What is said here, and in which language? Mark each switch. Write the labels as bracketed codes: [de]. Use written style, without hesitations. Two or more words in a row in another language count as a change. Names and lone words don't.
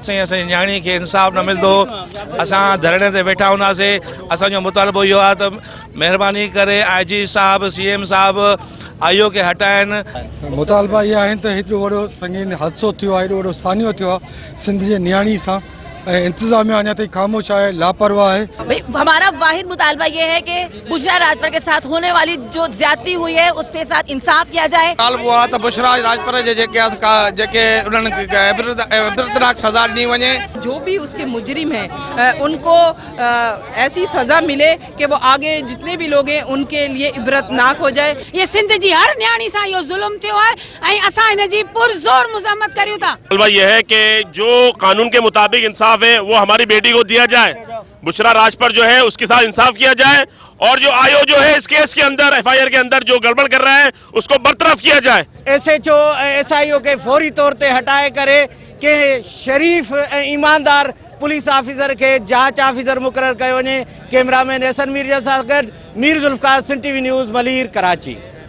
[sd] असांजी न्याणी खे इंसाफ़ न मिलंदो, असां धरणे ते वेठा हूंदासीं। असांजो मुतालबो इहो आहे त महिरबानी करे IG साहब, CM साहब आईओ खे हटाइनि। मुतालबा इहे आहिनि त हेतिरो वॾो संगीन हादसो थियो आहे, हेॾो वॾो सानियो थियो आहे सिंध जे न्याणी सां, इंतजामिया अञा ताईं खामोश है, लापरवाह है। [ur] भाई ہمارا واحد مطالبہ یہ ہے کہ بشریٰ راجپر کے ساتھ ہونے والی جو زیادتی ہوئی ہے اس کے ساتھ انصاف کیا جائے. [sd] बुशरा राजपर इबरतनाक सजा दी वने। [ur] جو بھی اس کے مجرم ہیں ان کو ایسی سزا ملے کہ وہ آگے جتنے بھی لوگ ہیں ان کے لیے عبرتناک ہو جائے. [sd] ये सिंध जी हर न्याणी सां यो जुल्म थियो है ऐं असां इन जी पुरजोर मुज़म्मत करियूं था। [ur] مطالبہ یہ ہے کہ جو قانون کے مطابق انصاف ہے وہ ہماری بیٹی کو دیا جائے. بشریٰ راجپر جو ہے اس کے ساتھ انصاف کیا جائے اور جو آئی او جو ہے اس کیس کے اندر FIR کے اندر جو گڑبڑ کر رہا ہے اس کو برطرف کیا جائے. [sd] SHO SIO के फौरी तौर ते हटाए करे के शरीफ ईमानदार पुलिस ऑफिसर के जांच ऑफिसर मुकर्रर कयो वञे। कैमरामैन एहसन मीर सां गॾु मीर ज़ुल्फ़कार, सिंध TV न्यूज़, मलीर, कराची।